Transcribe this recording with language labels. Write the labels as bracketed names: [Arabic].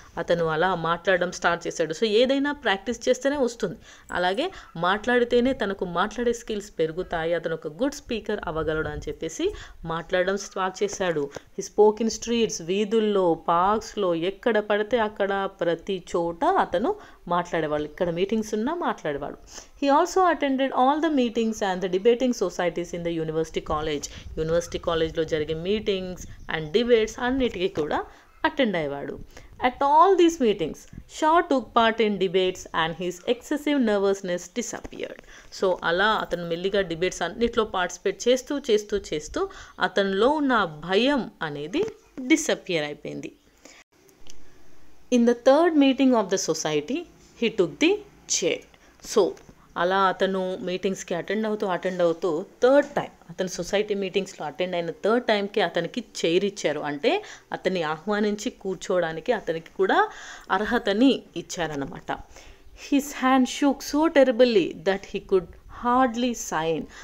[Telugu] అతను అలా మాట్లాడడం స్టార్ట్ చేశాడు. సో ఏదైనా ప్రాక్టీస్ చేస్తేనే వస్తుంది, అలాగే మాట్లాడితేనే తనకు మాట్లాడే స్కిల్స్ పెరుగుతాయి, అతను ఒక గుడ్ స్పీకర్ అవ్వగలడు అని చెప్పేసి మాట్లాడడం స్టార్ట్ చేశాడు. [English] he spoke in streets, [Telugu] వీధుల్లో, పార్క్స్లో, ఎక్కడ పడితే అక్కడ ప్రతి చోట అతను మాట్లాడేవాళ్ళు, ఇక్కడ మీటింగ్స్ ఉన్నా మాట్లాడేవాడు. [English] He also attended all the meetings and the debating societies in the university college. [Telugu] University కాలేజ్లో జరిగే మీటింగ్స్ అండ్ డిబేట్స్ అన్నిటికీ కూడా attend అయ్యేవాడు. [English] At all these meetings, Shaw took part in debates and his excessive nervousness disappeared. [Telugu] So అలా అతను మెల్లిగా debates అన్నిట్లో participate చేస్తూ చేస్తూ చేస్తూ అతనిలో ఉన్న భయం అనేది డిసపియర్ అయిపోయింది. [English] In the third meeting of the society, he took the chair. [Telugu] So అలా అతను మీటింగ్స్కి అటెండ్ అవుతూ థర్డ్ టైం అతను సొసైటీ మీటింగ్స్లో అటెండ్ అయిన థర్డ్ టైంకి అతనికి చైర్ ఇచ్చారు. అంటే అతన్ని ఆహ్వానించి కూర్చోవడానికి అతనికి కూడా అర్హతని ఇచ్చారన్నమాట. [English] His hand shook so terribly that he could hardly sign.